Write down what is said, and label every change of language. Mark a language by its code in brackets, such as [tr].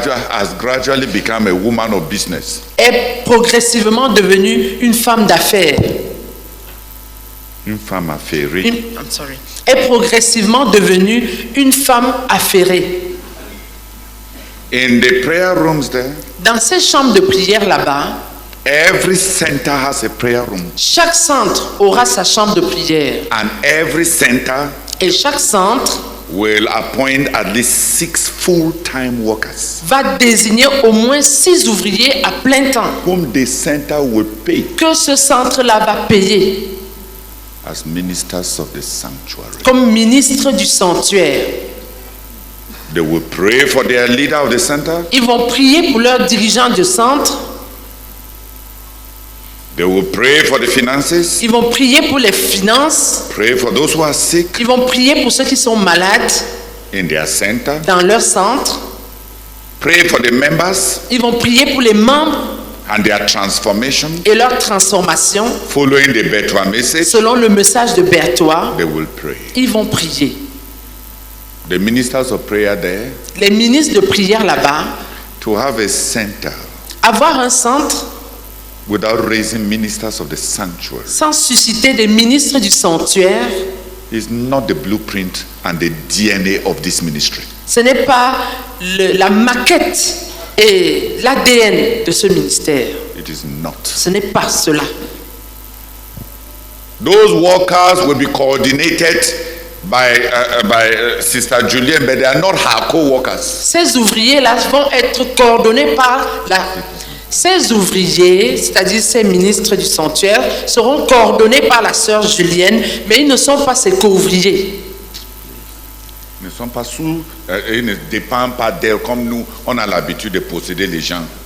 [en] has gradually become a woman of business. [fr] est progressivement devenue une femme d'affaires. Une femme affairée. Est progressivement devenue une femme affairée. [en] In the prayer rooms there, [fr] Dans ces chambres de prière là-bas, [en] every center has a prayer room. [fr] chaque centre aura sa chambre de prière. [en] And every center [fr] Et chaque centre [en] will appoint at least 6 full-time workers [fr] va désigner au moins 6 ouvriers à plein temps [en] whom the center will pay [fr] que ce centre-là va payer [en] as ministers of the sanctuary. [fr] comme ministre du sanctuaire. [en] They will pray for their leader of the center. [fr] Ils vont prier pour leur dirigeant du centre. [en] They will pray for the finances. [fr] Ils vont prier pour les finances. [en] Pray for those who are sick [fr] Ils vont prier pour ceux qui sont malades [en] in their center. [fr] dans leur centre. [en] Pray for the members [fr] Ils vont prier pour les membres [en] and their transformation. [fr] et leur transformation. [en] Following the Betwa message, [fr] Selon le message de Berthois, [en] they will pray. [fr] ils vont prier. [en] The ministers of prayer there, [fr] Les ministres de prière là-bas, [en] to have a center [fr] avoir un centre [en] without raising ministers of the sanctuary [fr] sans susciter des ministres du sanctuaire, [en] is not the blueprint and the DNA of this ministry. [fr] ce n'est pas la maquette et l'ADN de ce ministère. [en] It is not. [fr] Ce n'est pas cela. [en] Those workers will be coordinated by Sister Julienne, but they are not her co-workers. [fr] Ces ouvriers-là vont être coordonnés par Ces ouvriers, c'est-à-dire ces ministres du sanctuaire, seront coordonnés par la sœur Julienne, mais ils ne sont pas ses co-ouvriers. Ils ne sont pas sous, ils ne dépendent pas d'elle comme nous, on a l'habitude de posséder les gens.